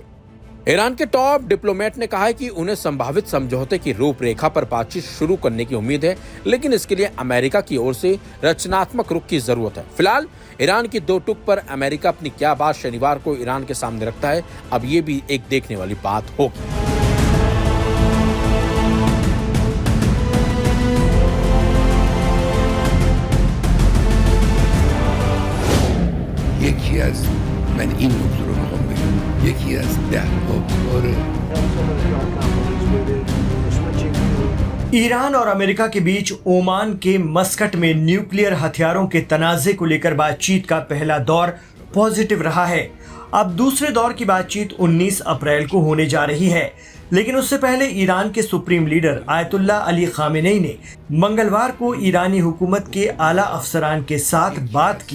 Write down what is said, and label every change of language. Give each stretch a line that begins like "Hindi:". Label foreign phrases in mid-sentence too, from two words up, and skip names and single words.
Hindi: ईरान के टॉप डिप्लोमेट ने कहा है कि उन्हें संभावित समझौते की रूपरेखा पर बातचीत शुरू करने की उम्मीद है, लेकिन इसके लिए अमेरिका की ओर से रचनात्मक रुख की जरूरत है। फिलहाल ईरान की दो टुक पर अमेरिका अपनी क्या बात शनिवार को ईरान के सामने रखता है, अब ये भी एक देखने वाली बात होगी।
Persian: یکی از من این موضوع رو میخوام بگم، یکی از 10 کار
Hindi: ईरान और अमेरिका के बीच ओमान के मस्कट में न्यूक्लियर हथियारों के तनाज़े को लेकर बातचीत का पहला दौर पॉजिटिव रहा है। अब दूसरे दौर की बातचीत 19 अप्रैल को होने जा रही है, लेकिन उससे पहले ईरान के सुप्रीम लीडर आयतुल्ला अली खामेनेई ने मंगलवार को ईरानी हुकूमत के आला अफसरान के साथ बात की।